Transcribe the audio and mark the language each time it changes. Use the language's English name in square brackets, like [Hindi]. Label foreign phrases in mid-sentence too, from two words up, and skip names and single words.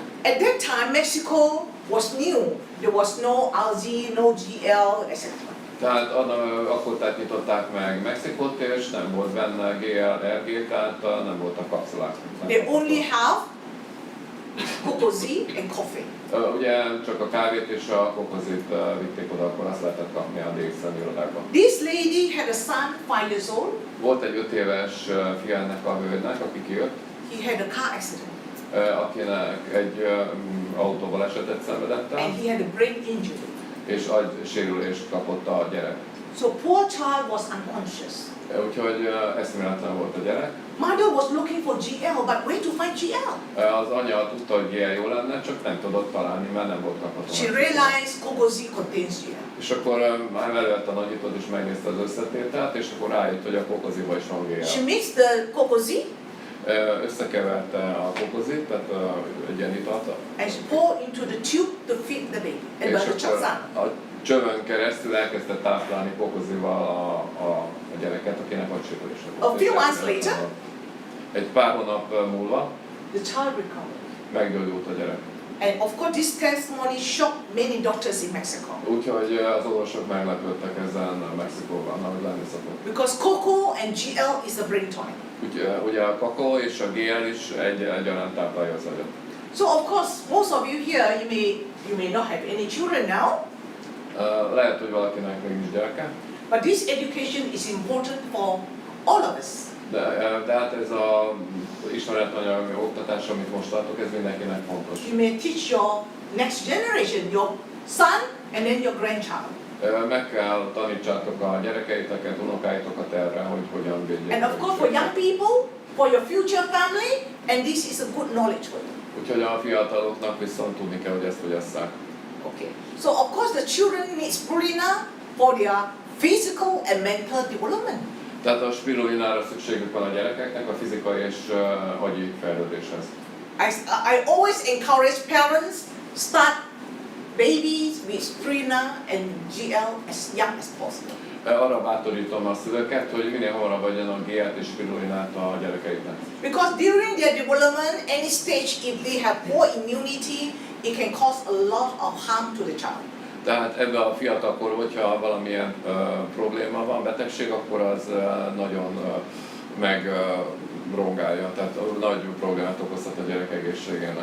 [English] At that time, Mexico was new. There was no algae, no GL, etc. [Hungarian] Tehát akkor nyitották meg Mexikót, és nem volt benne GL, RG, tehát nem voltak kapszulák. [English] They only have kokozi and coffee. [Hungarian] Ugye csak a kávét és a kokozit vitték oda, akkor azt lehetett kapni a DXN irodákban. [English] This lady had a son, 5 years old. [Hungarian] Volt egy 5 éves fia ennek a hölgynek, aki kijött, [English] He had a car accident [Hungarian] akinek egy autóbalesetet szenvedett el, [English] and he had a brain injury. [Hungarian] és agysérülést kapott a gyerek. [English] So poor child was unconscious. [Hungarian] Úgyhogy eszméletlen volt a gyerek. [English] Mother was looking for GL, but where to find GL? [Hungarian] Az anya tudta, hogy GL jó lenne, csak nem tudott találni, mert nem volt kapható. [English] She realized kokozi contains GL. [Hungarian] És akkor már előtt a nagyítót is megnézte az összetételt, és akkor rájött, hogy a kokoziba is van GL. [English] She mixed the kokozi [Hungarian] Összekeverte a kokozit, tehát egy ilyen italt, [English] and she poured into the tube to feed the baby. And by the [Hungarian] és akkor [English] child. [Hungarian] a csövön keresztül elkezdte táplálni kokozival a gyereket, akinek agysérülése volt. [English] A few months later, [Hungarian] egy pár hónap múlva [English] the child recovered. [Hungarian] meggyógyult a gyerek. [English] And of course, this testimony shocked many doctors in Mexico [Hungarian] Úgyhogy az orvosok meglepődtek ezen Mexikóban, ahogy lenni szokott. [English] because cocoa and GL is a brain tonic. [Hungarian] Ugye a kakaó és a GL is egyaránt táplálja az agyat. [English] So of course, most of you here, you may not have any children now, [Hungarian] Lehet, hogy valakinek még nincs gyereke, [English] but this education is important for all of us. [Hungarian] de hát ez a ismeretanyag oktatás, amit most tartok, ez mindenkinek fontos. [English] You may teach your next generation, your son and then your grandchild. [Hungarian] Meg kell tanítsátok a gyerekeiteket, unokáitokat erre, hogy hogyan védjék. [English] And of course, for young people, for your future family, and this is a good knowledge for you. [Hungarian] Úgyhogy a fiataloknak viszont tudni kell, hogy ezt fogyasszák. [English] Okay. So of course, the children need spirulina for their physical and mental development. [Hungarian] Tehát a spirulinára szükségük van a gyerekeknek a fizikai és agyi fejlődéshez. [English] I always encourage parents start babies with spirulina and GL as young as possible. [Hungarian] Arra bátorítom a szülőket, hogy minél hamarabb adjanak GL-t és spirulinát a gyerekeiknek. [English] Because during their development, any stage, if they have poor immunity, it can cause a lot of harm to the child. [Hungarian] Tehát ebben a fiatalkor, hogyha valamilyen probléma van, betegség, akkor az nagyon megrongálja, tehát nagy problémát okozhat a gyerek egészségének.